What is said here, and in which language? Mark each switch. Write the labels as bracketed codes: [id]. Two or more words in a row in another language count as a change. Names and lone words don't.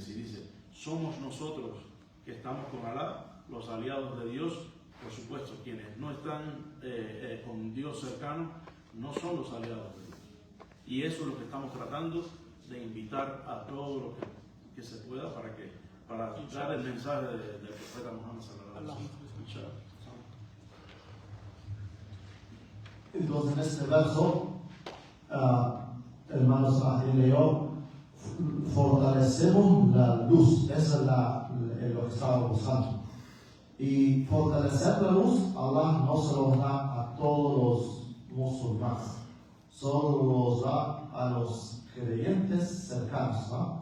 [es] Si dice, somos nosotros que estamos con Alá, los aliados de Dios, por supuesto, quienes no están con Dios cercano, no son los aliados de Dios. Y eso es lo que estamos tratando de invitar a todo lo que se pueda para dar el mensaje del profeta Muhammad [ar] صلى الله عليه وسلم. [es] Entonces, en este verso, hermanos, leyó, fortalecemos la luz. Esa es lo que estaba buscando. Y fortalecer la luz, Allah no se lo da a todos los musulmanes, solo los da a los creyentes cercanos, ¿no?